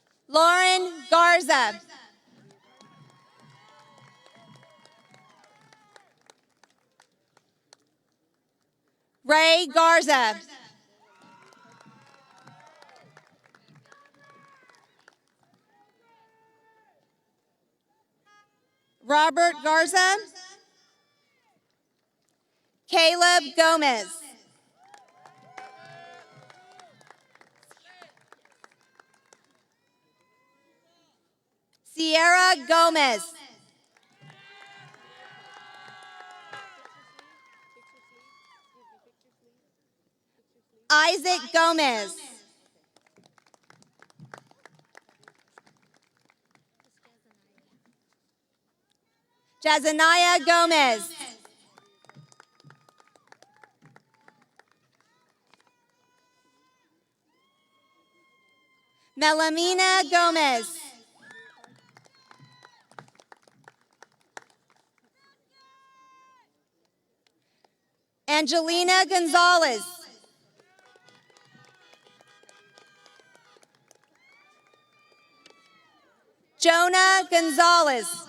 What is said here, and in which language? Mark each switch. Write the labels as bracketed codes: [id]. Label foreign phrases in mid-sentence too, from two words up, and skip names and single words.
[en] Lauren Garza. Ray Garza. Robert Garza. Caleb Gomez. Sierra Gomez. Isaac Gomez. Jazaniah Gomez. Melamina Gomez. Angelina Gonzalez. Jonah Gonzalez.